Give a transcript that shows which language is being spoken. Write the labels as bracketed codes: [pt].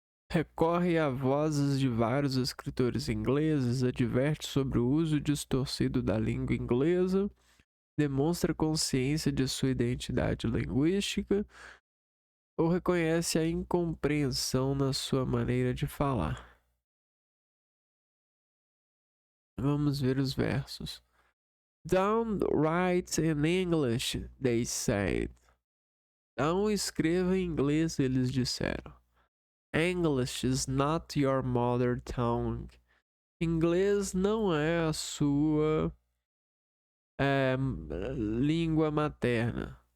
[pt] recorre a vozes de vários escritores ingleses, adverte sobre o uso distorcido da língua inglesa, demonstra consciência de sua identidade linguística ou reconhece a incompreensão na sua maneira de falar. Vamos ver os versos. [en] Don't write in English, they said. [pt] Não escreva em inglês, eles disseram. [en] English is not your mother tongue. [pt] Inglês não é a sua língua materna.